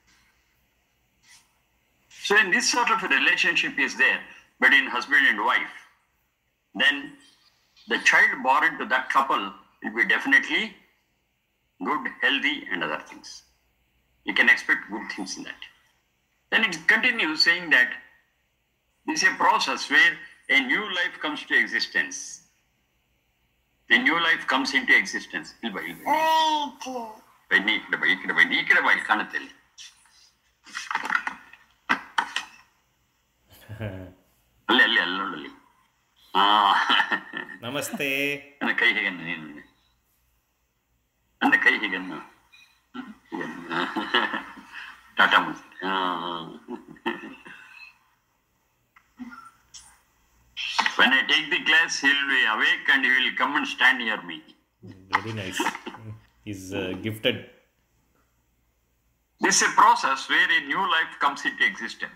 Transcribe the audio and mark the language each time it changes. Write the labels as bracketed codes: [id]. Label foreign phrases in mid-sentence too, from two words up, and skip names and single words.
[en] So in this sort of a relationship is there between husband and wife, then the child born to that couple will be definitely good, healthy, and other things. You can expect good things in that. Then it continues saying that this is a process where a new life comes to existence. A new life comes into existence. [kn] ನಮಸ್ತೆ. ನನ್ನ ಕೈ ಹೀಗನ್ನು ನೀನು ನನ್ನ ಕೈ ಹೀಗನ್ನು ಟಾಟಾ [en] When I take the class, he will be awake and he will come and stand near me. Very nice. He's gifted. This is a process where a new life comes into existence.